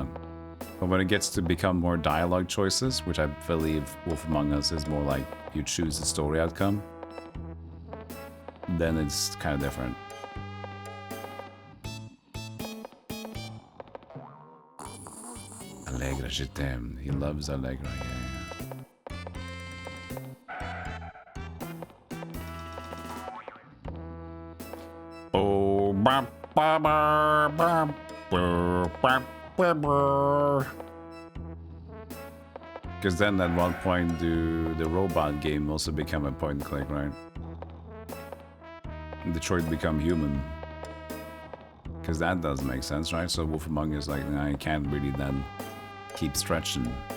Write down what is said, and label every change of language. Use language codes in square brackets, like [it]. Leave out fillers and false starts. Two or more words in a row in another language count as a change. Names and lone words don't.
[en] But when it gets to become more dialogue choices, which I believe Wolf Among Us is more like you choose the story outcome, then it's kind of different. [fr] Allegra, je t'aime. [en] He loves Allegra, yeah. Oh, ba ba ba ba ba ba ba. Because then at one point the robot game also become a point and click, right? Detroit Become Human. Because that does make sense, right? So Wolf Among Us, like, I can't really then keep stretching.